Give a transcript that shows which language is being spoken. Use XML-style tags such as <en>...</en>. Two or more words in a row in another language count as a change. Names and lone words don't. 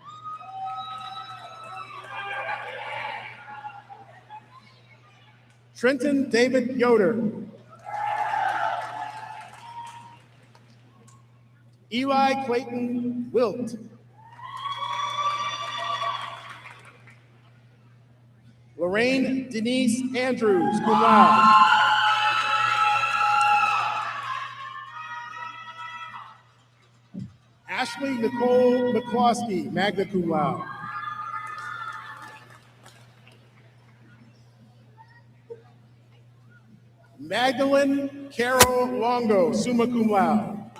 <en>Trenton David Yoder. Eli Clayton Wilt. Lorraine Denise Andrews,</en> <la>cum laude.</la> <en>Ashley Nicole McCloskey,</en> <la>magna cum laude.</la> <en>Magdalene Carol Longo,</en> <la>summa cum laude.</la>